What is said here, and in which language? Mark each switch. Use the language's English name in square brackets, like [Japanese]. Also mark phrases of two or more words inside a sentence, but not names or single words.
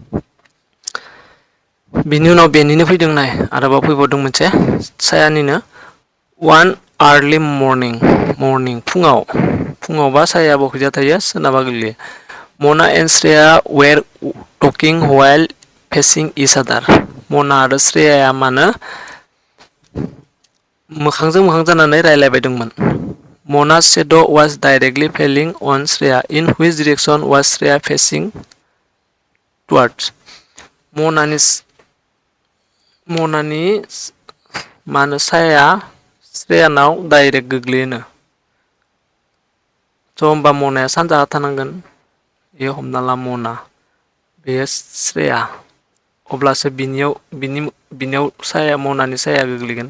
[Bodo] बिनि उनाव बेनिनो फैदों नाय आरोबाव फैबावदों मोनसे सायानिनो [English] one early morning [Bodo] फुङावबा साया बखैजा थायो सोनाबा गोग्लैयो [English] Mona and Shreya were talking while facing each other [Bodo] मना आरो श्रेयाया मानो मोखांजों मोखां जानानै रायलायबाय दंमोन [English] Mona's shadow was directly falling on Shreya. In which direction was Shreya facing towards? [Bodo] मनानि मानो साया श्रेयानाव डाइरेक्ट गोग्लैयोनो स' होमबा मनाया सानजाहा थानांगोन बेयो हमना ला मना बेयो श्रेया अब्लासो बिनियाव साया मनानि साया गोग्लैगोन